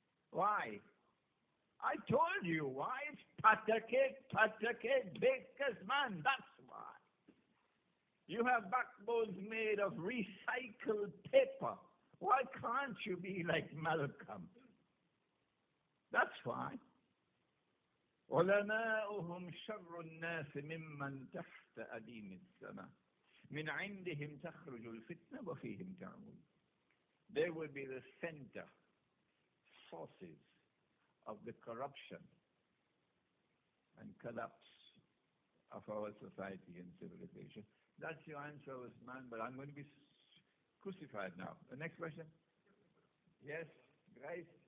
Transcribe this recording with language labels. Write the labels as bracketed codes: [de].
[en] Why? I told you why. It's patake, baker's man. That's why. You have backbones made of recycled paper. Why can't you be like Malcolm? That's why. [ar] علماؤهم شر الناس ممن تحت أديم السماء من عندهم تخرج الفتنة وفيهم تعود. [en] They will be the center, sources of the corruption and collapse of our society and civilization. That's your answer, Usman, but I'm going to be crucified now. The next question? Yes, guys?